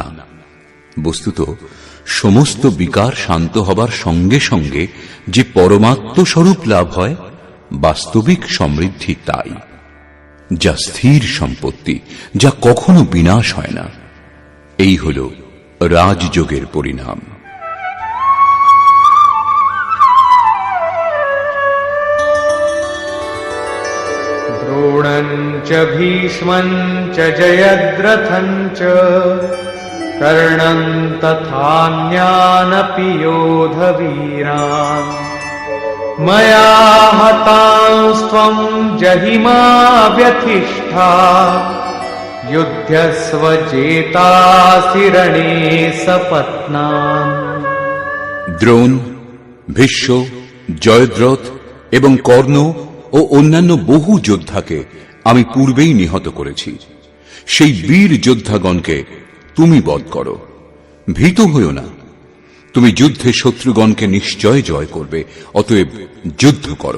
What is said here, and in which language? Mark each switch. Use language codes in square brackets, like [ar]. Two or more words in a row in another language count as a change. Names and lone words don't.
[bn] বস্তুত সমস্ত বিকার শান্ত হবার সঙ্গে সঙ্গে যে পরমাত্ম স্বরূপ লাভ হয়, বাস্তবিক সমৃদ্ধি তাই, যা স্থির সম্পত্তি, যা কখনো বিনাশ হয় না। এই হল রাজযোগের পরিণাম। [sa] द्रोणं च भीष्मं च जयद्रथं च कर्णं तथान्यानपि योधवीरान् मया हतांस्त्वं जहिमा व्यथिष्ठा युध्यस्व जेतासि रणे सपत्नान्। [bn] দ্রোণ, ভীষ্ম, জয়দ্রথ এবং কর্ণ ও অন্যান্য বহু যোদ্ধাকে আমি পূর্বেই নিহত করেছি, সেই বীর যোদ্ধাগণকে তুমি বধ করো। ভীত হইও না, তুমি যুদ্ধে শত্রুগণকে নিশ্চয় জয় করবে, অতএব যুদ্ধ করো।